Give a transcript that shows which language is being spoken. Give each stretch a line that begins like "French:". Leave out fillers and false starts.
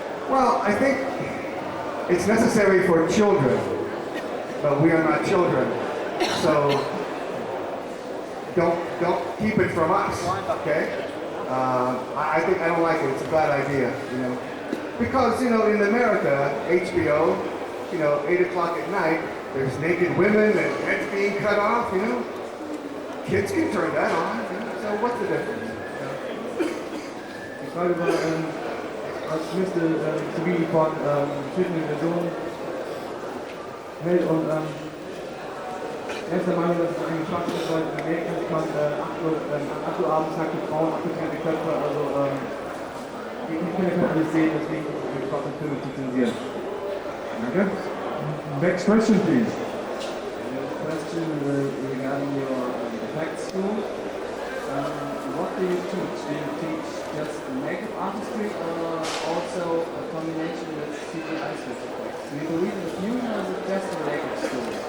English: Well, I think it's necessary for children, but we are not children, so don't keep it from us, okay? I think I don't like it. It's a bad idea, because in America, HBO, 8 o'clock at night, there's naked women and heads being cut off, Kids can turn that on, so what's the difference?
German: Die Frage war, was müsste Savini von verschiedenen Versionen hält und er ist der Meinung, dass es eigentlich Schwachsinn ist, weil in Amerika kann 8 Uhr abends nackte Frauen, abgetrennte Köpfe, also die Kinder können alles sehen, deswegen wir trotzdem Filme zu zensieren. Danke.
English: Next question, please. Question regarding your effects school. What do you teach? Do you teach just makeup artistry or also a combination with CGI special effects? Do you believe in the fusion or is it just a makeup school?